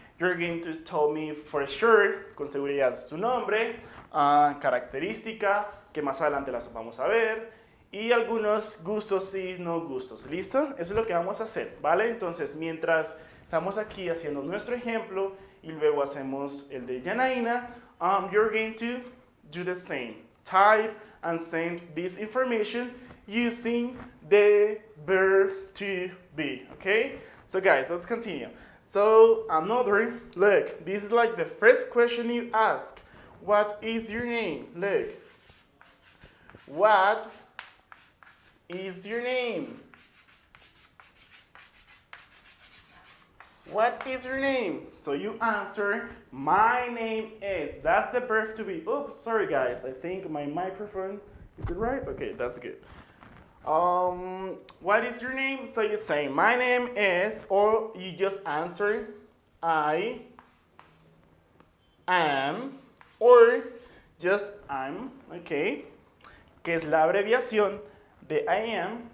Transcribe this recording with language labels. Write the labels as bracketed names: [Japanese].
[English] You're going to tell me for sure, [Spanish] con seguridad, su nombre, característica, que más adelante las vamos a ver, y algunos gustos y no gustos. ¿Listo? Eso es lo que vamos a hacer, ¿vale? Entonces, mientras estamos aquí haciendo nuestro ejemplo y luego hacemos el de Janaína, [English] you're going to do the same. Type and send this information using the verb to be, okay? So guys, let's continue. So look, this is like the first question you ask. What is your name? Look. What is your name? What is your name? So you answer, my name is. That's the verb to be. Oops, sorry guys. I think my microphone, is it right? Okay, that's good. What is your name? So you say, my name is, or you just answer, I am, or just I'm, okay? [Spanish] Que es la abreviación de I am.